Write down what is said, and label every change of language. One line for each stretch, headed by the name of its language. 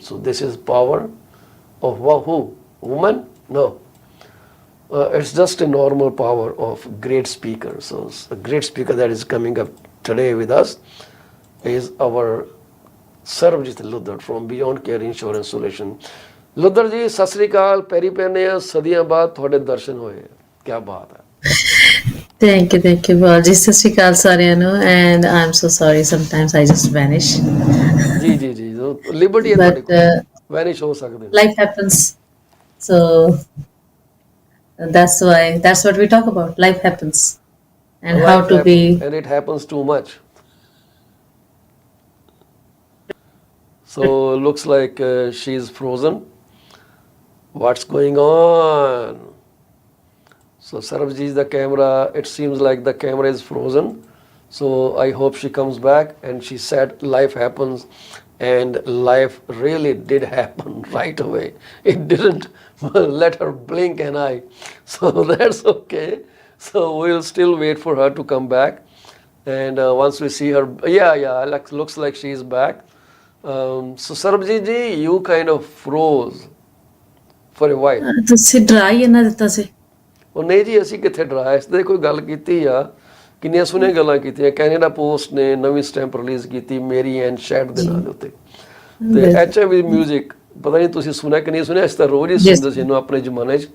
English: So this is power of who? Woman? No. It's just a normal power of great speaker. So a great speaker that is coming up today with us is our Sarabjeet Ludhar from Beyond Care Insurance Solution.
Punjabi: Ludhar ji, Sat Sri ਅਕਾਲ, ਪੈਰੀ ਪੈਨੇ ਆ, ਸਦੀਆਂ ਬਾਅਦ ਤੁਹਾਡੇ ਦਰਸ਼ਨ ਹੋਏ, ਕੀ ਬਾਤ ਹੈ।
English: Thank you, Paul ji.
Punjabi: ਸਤਿ ਸ਼੍ਰੀ ਅਕਾਲ ਸਾਰਿਆਂ ਨੂੰ,
English: and I'm so sorry. Sometimes I just vanish.
Punjabi: ਜੀ ਜੀ ਜੀ, ਲਿਬਰਟੀ ਹੈ ਤੁਹਾਡੇ ਕੋਲ, ਵੈਨਿਸ਼ ਹੋ ਸਕਦੇ।
English: Life happens, so that's what we talk about. Life happens, and Life how to happens, be. and it happens too much. So looks like she's frozen. What's going on? So Sarabjeet, the camera, it seems like the camera is frozen. So I hope she comes back. And she said life happens, and life really did happen right away. It didn't let her blink an eye. So that's okay. So we'll still wait for her to come back. And once we see her, yeah, looks like she's back. So Sarabjeet ji, you kind of froze for a while.
Punjabi: ਤੁਸੀਂ ਡਰਾ ਹੀ ਨਾ ਦਿੱਤਾ ਸੀ। ਉਹ ਨਹੀਂ ਜੀ, ਅਸੀਂ ਕਿੱਥੇ ਡਰਾਇਆ, ਇਸ ਤੇ ਕੋਈ ਗੱਲ ਕੀਤੀ ਆ, ਕਿੰਨੀਆਂ ਸੋਹਣੀਆਂ ਗੱਲਾਂ ਕੀਤੀਆਂ। ਕੈਨੇਡਾ ਪੋਸਟ ਨੇ ਨਵੀਂ ਸਟੈਂਪ ਰਿਲੀਜ਼ ਕੀਤੀ ਮੇਰੀ ਐਂਡ ਸ਼ੈਡ ਦੇ ਨਾਂ ਦੇ ਉੱਤੇ, ਤੇ HIV ਮਿਊਜ਼ਿਕ, ਪਤਾ ਨਹੀਂ ਤੁਸੀਂ ਸੁਣਿਆ ਕਿ ਨਹੀਂ ਸੁਣਿਆ, ਇਸ ਤਾਂ ਰੋਜ਼ ਹੀ ਸੁਣਦੇ ਸੀ ਇਹਨੂੰ ਆਪਣੇ ਜ਼ਮਾਨੇ 'ਚ।